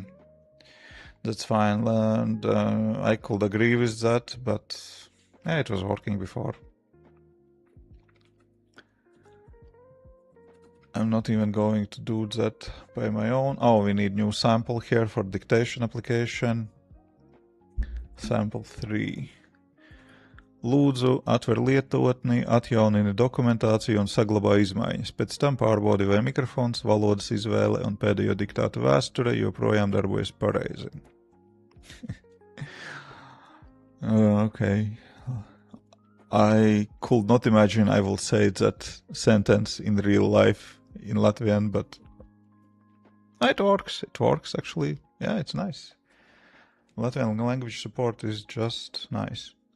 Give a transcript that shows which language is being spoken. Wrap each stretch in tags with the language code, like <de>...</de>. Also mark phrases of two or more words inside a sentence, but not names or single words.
<en>That's fine, and I could agree with that, but yeah, it was working before. I'm not even going to do that by my own. Oh, we need new sample here for dictation application. Sample 3.</en> <lv>Lūdzu, atver lietotni, atjaunini dokumentāciju un saglabā izmaiņas. Pēc tam pārbaudi, vai mikrofons, valodas izvēle un pēdējo diktātu vēsture joprojām darbojas pareizi.</lv> <en>Okay. I could not imagine I will say that sentence in real life in Latvian, but it works. It works, actually. Yeah, it's nice. Latvian language support is just nice.</en>